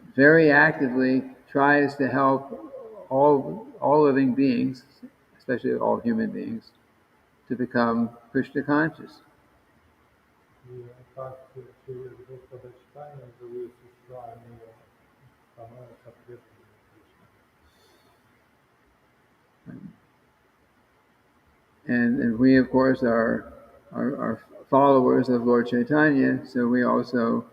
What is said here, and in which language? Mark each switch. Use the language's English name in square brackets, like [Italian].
[English] very actively tries to help all living beings, especially all human beings, to become Krishna conscious. [Russian] и так через Господа Читания живые существа, они становятся преданными Кришне. [English] And we, of course, are followers of Lord Chaitanya, so we also